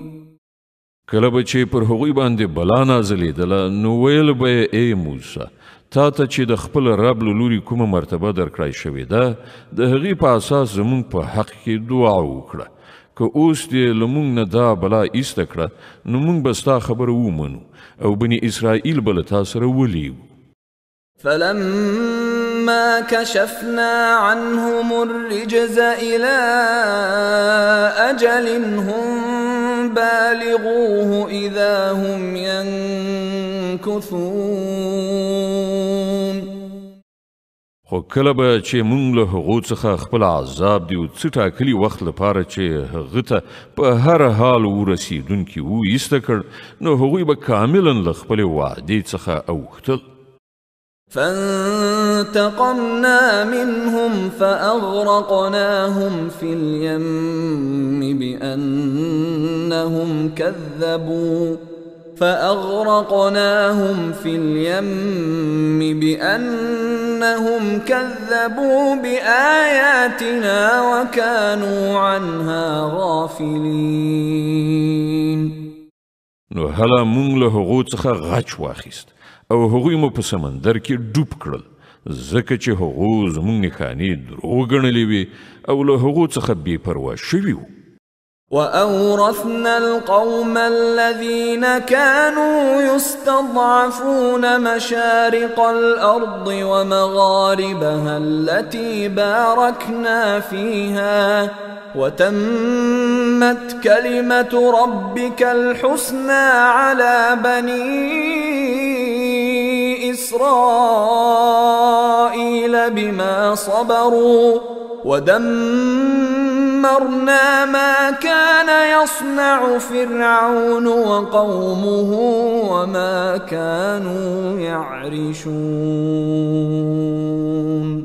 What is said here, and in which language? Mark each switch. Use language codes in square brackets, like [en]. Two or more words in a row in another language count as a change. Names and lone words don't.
[ps] کله به چې پر هغوی باندې بلا نازلېدله نو ویل به یې ای موسی تا ته چې د خپل رب له لوري کومه مرتبه درکړای شوې ده د هغې په اساس زموږ په حق کې دعا وکړه. که اوس دې له موږ نه دا بلا ایسته کړه نو موږ به ستا خبره ومنو او بني اسرائیل به له تا سره ولیږو. [ar] فلما كشفنا عنهم الرجز إلى أجل هم بالغوه إذا هم ينكثون. [ps] خو کله به چې موږ له هغو څخه خپل عذاب دی او څه ټاکلي وخت لپاره چې هغه ته په هر حال ورسېدونکي وو ایسته کړ نو هغوی به کاملا له خپلې وعدې څخه اوښتل. [ar] فانتقمنا منهم فأغرقناهم في اليم بأنهم كذبوا بآياتنا وكانوا عنها غافلين. [ps] نو هله مونږ له هغو څخه غچ واخیست او هغوی مو په سمندر کې ډوب کړل ځکه چې هغو زموږ نښانې دروغ ګڼلې وې او له هغو څخه بې پروا شوي وو. [ar] وأورثنا القوم الذين كانوا يستضعفون مشارق الأرض ومغاربها التي باركنا فيها وتمت كلمة ربك الحسنى على بني إسرائيل بما صبروا ودمرنا ما كان يصنع فرعون وقومه وما كانوا يعرشون.